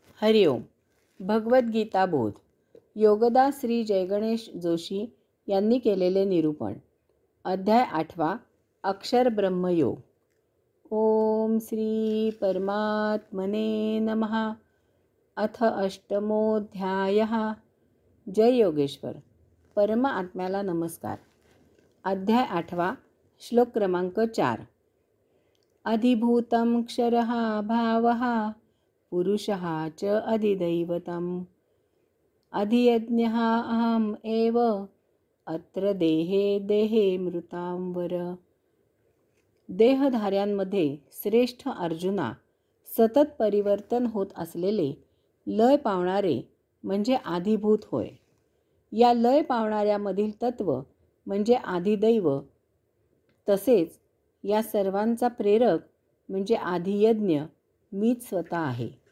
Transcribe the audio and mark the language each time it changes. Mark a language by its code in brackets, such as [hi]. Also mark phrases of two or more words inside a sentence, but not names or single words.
[mr] हरिओम. भगवद्गीता बोध. योगदास श्री जयगणेश जोशी यांनी केलेले निरूपण. अध्याय 8. अक्षर ब्रह्मयोग. [sa] ओम श्री परमात्मने नमः. अथ अष्टमोऽध्यायः. [mr] जय योगेश्वर. परम आत्म्याला नमस्कार. अध्याय 8. श्लोक क्रमांक 4. [sa] अधिभूतं क्षरः भावः पुरुषः च अधिदैवतम् अधियज्ञः अहम् एव अत्र देहे देहे मृतांवर. [mr] देहधाऱ्यांमध्ये श्रेष्ठ अर्जुना, सतत परिवर्तन होत असलेले लय पावणारे म्हणजे आधिभूत होय. या लय पावणाऱ्यामधील तत्व म्हणजे आधिदैव, तसेच या सर्वांचा प्रेरक म्हणजे आधियज्ञ मीच स्वतः आहे.